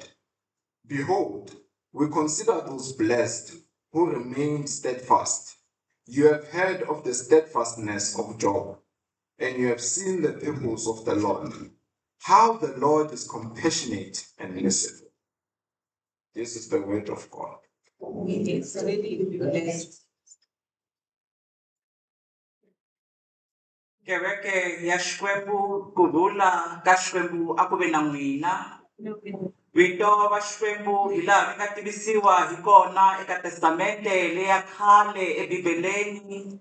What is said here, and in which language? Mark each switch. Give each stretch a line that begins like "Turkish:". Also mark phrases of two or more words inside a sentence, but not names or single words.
English: Behold, we consider those blessed who remained steadfast. You have heard of the steadfastness of Job, and you have seen the purpose of the Lord, how the Lord is compassionate and merciful. This is the word of God. It's really blessed.
Tsonga: Kereke ya Xikwembu kurhula ka Xikwembu a ku ve na n'wina. Vito va Xikwembu hi laha ri nga tivisiwa hi kona eka testamente leya khale ebibeleni.